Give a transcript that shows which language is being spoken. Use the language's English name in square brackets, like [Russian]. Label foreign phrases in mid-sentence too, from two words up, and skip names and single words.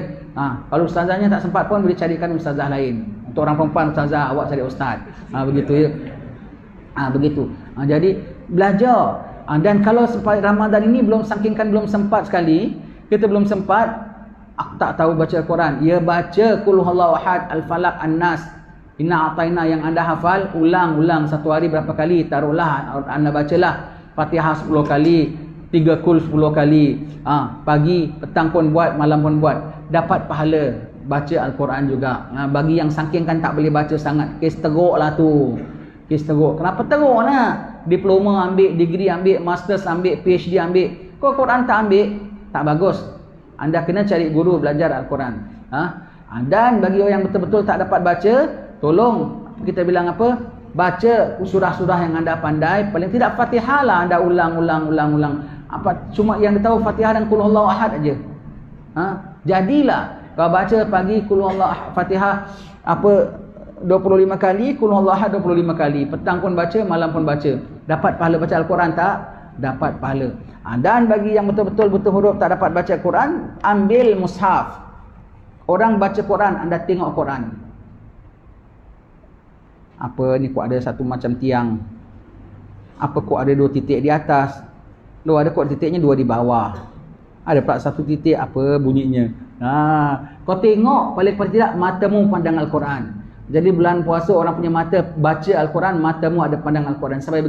[Malay] Kalau ustazahnya tak sempat pun boleh carikan ustazah lain. Untuk orang perempuan, ustazah, awak cari ustaz. Begitu, ya. Begitu. Jadi belajar. Dan kalau sampai Ramadan ini belum sempat sekali, kita belum sempat, aku tak tahu baca Al-Quran, ya baca Qul huwallahu ahad, Al-Falaq, An-Nas, Inna A'taina yang anda hafal, ulang satu hari berapa kali, taruhlah anda bacalah Fatihah 10 kali, 3 Qul 10 kali, pagi, petang pun buat, malam pun buat, dapat pahala baca Al-Quran juga. Bagi yang saking kan tak boleh baca sangat, kes teruk lah tu. Kes teruk. Kenapa teruk lah? Diploma ambil, degree ambil, masters ambil, PhD ambil. Kau Quran tak ambil, tak bagus. Anda kena cari guru belajar Al-Quran. Dan bagi orang yang betul-betul tak dapat baca, tolong kita bilang apa? baca surah-surah yang anda pandai, paling tidak Fatihah lah anda ulang. Apa cuma yang dia tahu Fatihah dan Qul Huwallahu Ahad aja. Jadilah kalau baca pagi Qul Huwallahu Ahad, Fatihah apa 25 kali, Qul Huwallahu Ahad 25 kali. Petang pun baca, malam pun baca. Dapat pahala baca Al-Quran tak? Dapat pahala. Dan bagi yang betul-betul buta huruf tak dapat baca Quran, ambil mushaf. Orang baca Quran, anda tengok Quran. Apa ni kok ada satu macam tiang? Apa kok ada 2 titik di atas? Lu ada kok titiknya 2 di bawah. Ada pula 1 titik, apa bunyinya? Kau tengok paling tidak matamu pandang Al-Quran. Jadi bulan puasa orang punya mata baca Al-Quran, matamu ada pandang Al-Quran.